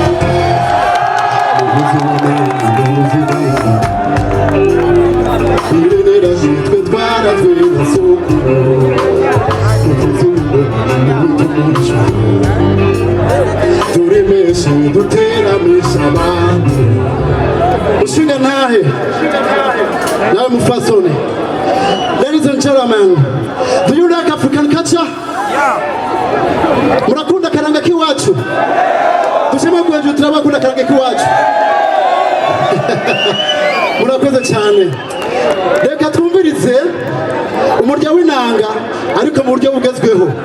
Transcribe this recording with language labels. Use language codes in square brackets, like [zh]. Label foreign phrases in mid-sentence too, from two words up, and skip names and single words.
[rn] iriragitwe twarazwe na sokuru turemeshe duteramisha abandi ushinga ntahe nawe mufasoni. [en] Ladies and gentlemen, do you like African culture? [rn] Murakunda karanga kiwacu? Dushema kwejo turabakunda karanga kiwacu. Murakoze cyane. Reka twumvirize umurya w'inanga ariko mu buryo bugezweho.